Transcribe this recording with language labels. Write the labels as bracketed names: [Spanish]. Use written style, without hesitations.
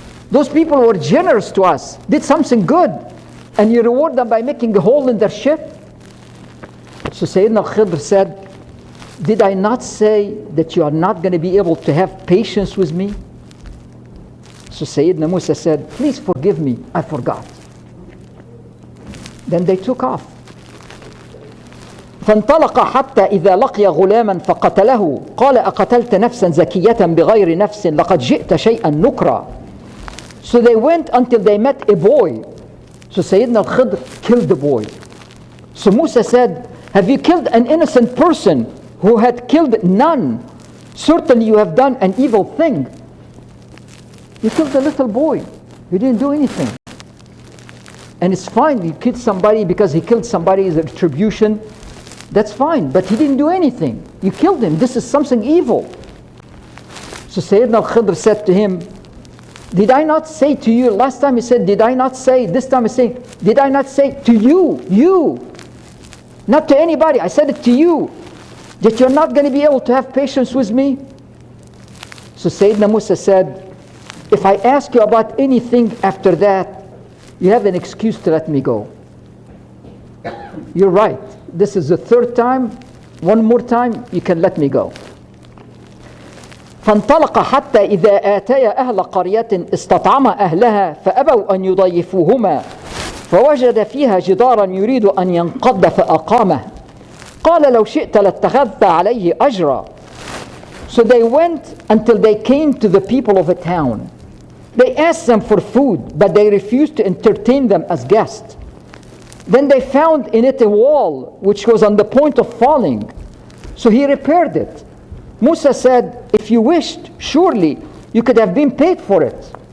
[English] Those people were generous to us, did something good, and you reward them by making a hole in their ship? So Sayyidina Al-Khidr said, did I not say that you are not going to be able to have patience with me? So Sayyidina Musa said, please forgive me, I forgot. Then they took off. [Arabic] فانطلق حتى إذا لقي غلاما فقتله قال أقتلت نفسا زكية بغير نفس لقد جئت شيئا نكرا. [English] So they went until they met a boy. So Sayyidina Al-Khidr killed the boy. So Musa said, have you killed an innocent person who had killed none? Certainly you have done an evil thing. You killed a little boy. You didn't do anything. And it's fine, you killed somebody because he killed somebody as a retribution. That's fine, but he didn't do anything. You killed him. This is something evil. So Sayyidina Al-Khidr said to him, did I not say to you, last time he said, did I not say, this time he's saying, did I not say to you, not to anybody, I said it to you, that you're not going to be able to have patience with me? So Sayyidina Musa said, if I ask you about anything after that, you have an excuse to let me go. You're right. This is the third time. One more time, you can let me go. [Arabic] فانطلق حتى إذا آتيا أهل قرية استطعما أهلها فأبوا أن يضيفوهما فوجد فيها جدارا يريد أن ينقض فأقامه قال لو شئت لاتخذت عليه أجرا. [English] So they went until they came to the people of a town. They asked them for food, but they refused to entertain them as guests. Then they found in it a wall which was on the point of falling. So he repaired it. Musa said, if you wished, surely you could have been paid for it.